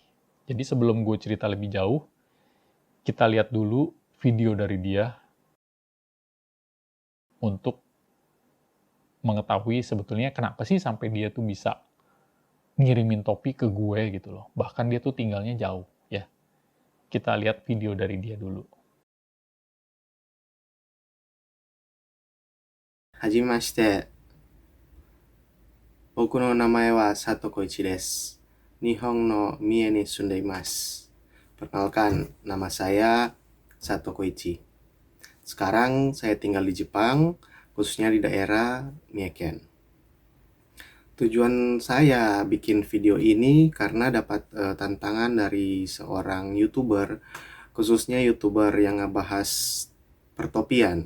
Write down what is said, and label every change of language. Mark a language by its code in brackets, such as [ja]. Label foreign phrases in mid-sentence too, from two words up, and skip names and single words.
[id] Jadi sebelum gue cerita lebih jauh, kita lihat dulu video dari dia untuk mengetahui sebetulnya kenapa sih sampai dia tuh bisa ngirimin topi ke gue gitu loh. Bahkan dia tuh tinggalnya jauh ya. Kita lihat video dari dia dulu. [ja] Hajimashite. 僕の名前は佐藤浩一です。日本の三重に住んでいます。 [id] Perkenalkan, nama saya Sato Koichi. Sekarang saya tinggal di Jepang, khususnya di daerah Mieken. Tujuan saya bikin video ini karena dapat tantangan dari seorang YouTuber, khususnya YouTuber yang ngebahas pertopian.